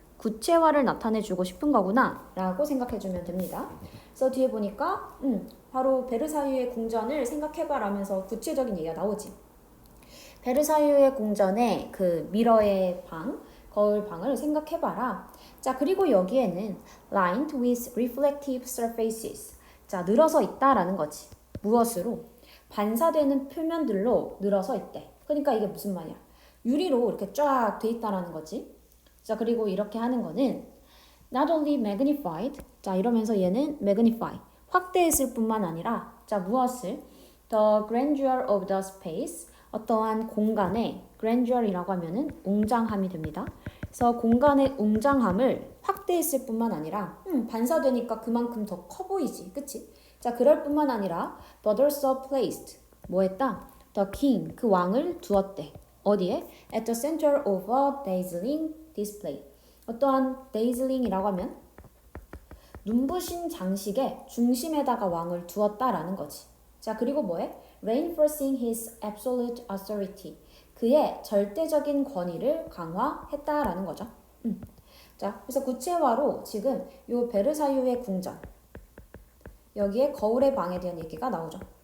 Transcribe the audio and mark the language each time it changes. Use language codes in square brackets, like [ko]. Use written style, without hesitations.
[ko] 구체화를 나타내주고 싶은 거구나 라고 생각해주면 됩니다. 그래서 뒤에 보니까 바로 베르사유의 궁전을 생각해봐라면서 구체적인 얘기가 나오지. 베르사유의 궁전의 그 미러의 방, 거울 방을 생각해봐라. 자, 그리고 여기에는 [en] lined with reflective surfaces. [ko] 자, 늘어서 있다라는 거지. 무엇으로? 반사되는 표면들로 늘어서 있대. 그러니까 이게 무슨 말이야? 유리로 이렇게 쫙 돼 있다라는 거지. 자, 그리고 이렇게 하는 거는 [en] not only magnified. [ko] 자, 이러면서 얘는 magnify. 확대했을 뿐만 아니라 자, 무엇을? [en] The grandeur of the space. [ko] 어떠한 공간의 grandeur이라고 하면은 웅장함이 됩니다. 그래서 공간의 웅장함을 확대했을 뿐만 아니라 반사되니까 그만큼 더 커 보이지. 그치? 자, 그럴 뿐만 아니라 [en] but also placed. [ko] 뭐 했다? [en] The king. [ko] 그 왕을 두었대. 어디에? [en] At the center of a dazzling display. [ko] 어떠한 dazzling이라고 하면 눈부신 장식의 중심에다가 왕을 두었다라는 거지. 자, 그리고 뭐해? [en] Reinforcing his absolute authority. [ko] 그의 절대적인 권위를 강화했다라는 거죠. 자, 그래서 구체화로 지금 요 베르사유의 궁전 여기에 거울의 방에 대한 얘기가 나오죠.